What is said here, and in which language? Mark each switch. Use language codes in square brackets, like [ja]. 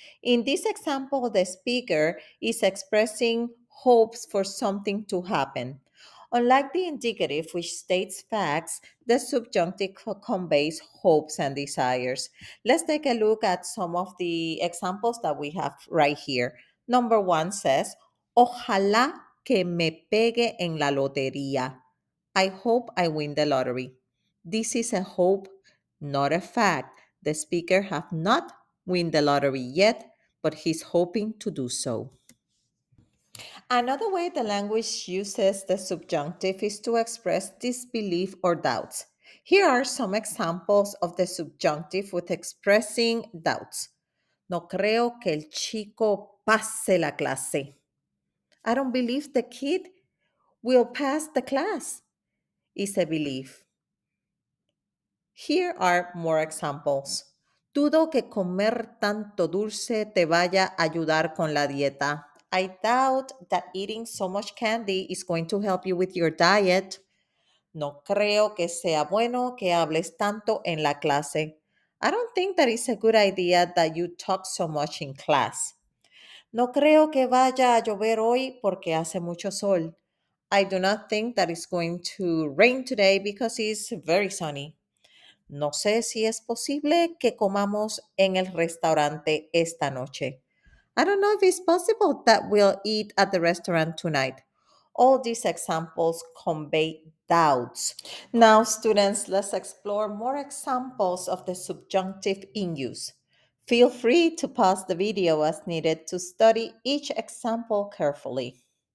[en] In this example, the speaker is expressing hopes for something to happen. Unlike the indicative, which states facts, the subjunctive conveys hopes and desires. Let's take a look at some of the examples that we have right here. Number one says, [es] Ojalá que me pegue en la lotería. [en] I hope I win the lottery. This is a hope, not a fact. The speaker have not win the lottery yet, but he's hoping to do so. Another way the language uses the subjunctive is to express disbelief or doubts. Here are some examples of the subjunctive with expressing doubts. [es] No creo que el chico pase la clase. [en] I don't believe the kid will pass the class, is a belief. Here are more examples. [es] Dudo que comer tanto dulce te vaya a ayudar con la dieta. [en] I doubt that eating so much candy is going to help you with your diet. [es] No creo que sea bueno que hables tanto en la clase. [en] I don't think that it's a good idea that you talk so much in class. [es] No creo que vaya a llover hoy porque hace mucho sol. [en] I do not think that it's going to rain today because it's very sunny. [es] No sé si es posible que comamos en el restaurante esta noche. [en] I don't know if it's possible that we'll eat at the restaurant tonight. All these examples convey doubts. Now, students, let's explore more examples of the subjunctive in use. Feel free to pause the video as needed to study each example carefully.